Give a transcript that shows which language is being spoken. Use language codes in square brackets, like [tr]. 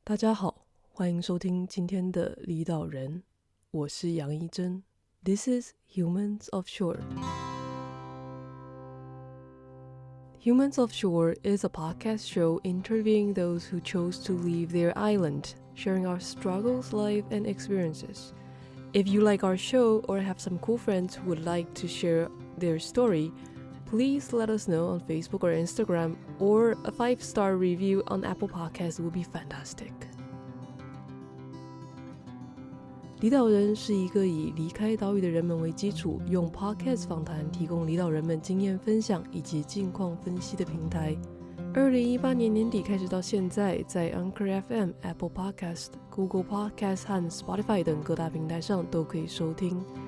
[zh] 大家好，欢迎收听今天的离岛人，我是杨一真。 [en] This is Humans Offshore. Humans Offshore is a podcast show interviewing those who chose to leave their island, sharing our struggles, life, and experiences. If you like our show or have some cool friends who would like to share their story, please let us know on Facebook or Instagram, or a 5-star review on Apple Podcasts would be fantastic. [zh] 离岛人是一个以离开岛屿的人们为基础，用 Podcast 访谈提供离岛人们经验分享以及近况分析的平台。 2018年年底开始到现在，在 Anchor FM、Apple Podcast、Google Podcast 和 Spotify 等各大平台上都可以收听。